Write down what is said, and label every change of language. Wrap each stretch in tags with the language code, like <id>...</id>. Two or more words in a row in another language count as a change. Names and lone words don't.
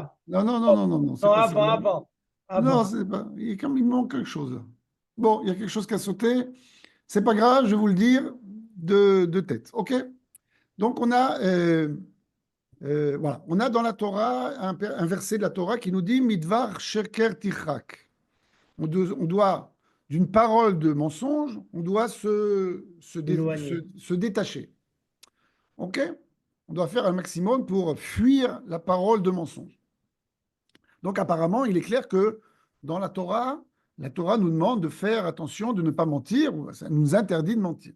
<fr>Non, non, non, non, non, non, c'est Non, pas avant, celle-là. avant, Non, avant. c'est pas. Il manque quelque chose là. Bon, il y a quelque chose qui a sauté. C'est pas grave, je vais vous le dire de tête. OK? Donc, voilà, on a dans la Torah un verset de la Torah qui nous dit</fr> <he>מדבר שקר תרחק.</he> <fr>On doit, d'une parole de mensonge, on doit Éloigné. se détacher. OK? On doit faire un maximum pour fuir la parole de mensonge. Donc, apparemment, il est clair que dans la Torah nous demande de faire attention, de ne pas mentir, ça nous interdit de mentir.</fr>